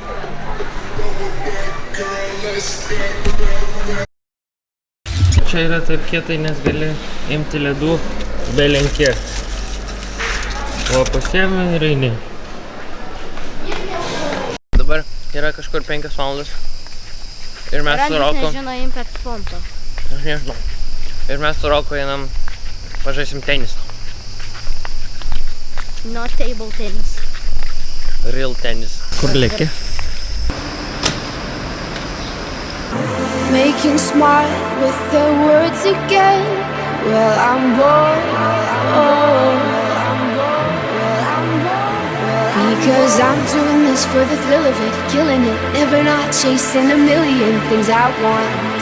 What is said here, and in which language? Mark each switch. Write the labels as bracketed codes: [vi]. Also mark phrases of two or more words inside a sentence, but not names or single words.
[lt] Čia yra taip kietai, nes gali imti ledų be lenkės. O pasiemi ir eini. Dabar yra kažkur 5 valandos. Ir mes su Roku... nežino Impact Fonto. Aš nežinau. Ir mes su Roku einam pažaisim tenisą. [en] No table tennis. Real tenis. [lt] Kur lėki? [en] Making smart with their words again. Well, I'm bored. Because I'm doing this for the thrill of it, killing it, never not chasing a million things I want.